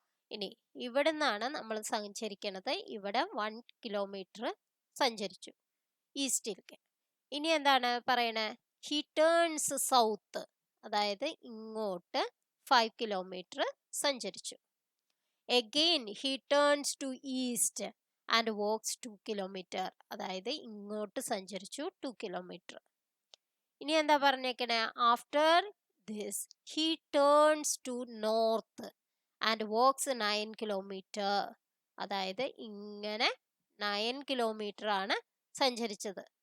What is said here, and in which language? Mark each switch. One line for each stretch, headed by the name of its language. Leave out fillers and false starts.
Malayalam: ഇനി ഇവിടെ നിന്നാണ് നമ്മൾ സഞ്ചരിക്കുന്നത്. ഇവിടെ 1 kilometer സഞ്ചരിച്ചു ഈസ്റ്റിലേക്ക്. ഇനി എന്താണ് പറയണേ?
English: he turns south,
Malayalam: അതായത് ഇങ്ങോട്ട് 5 kilometer സഞ്ചരിച്ചു.
English: Again he turns to east and walks 2 kilometer.
Malayalam: അതായത് ഇങ്ങോട്ട് സഞ്ചരിച്ചു 2 kilometer. ഇനി എന്താ പറഞ്ഞേക്കണേ?
English: After this he turns to north and walks 9 kilometer.
Malayalam: അതായത് ഇങ്ങനെ 9 kilometer ആണ് സഞ്ചരിച്ചത്.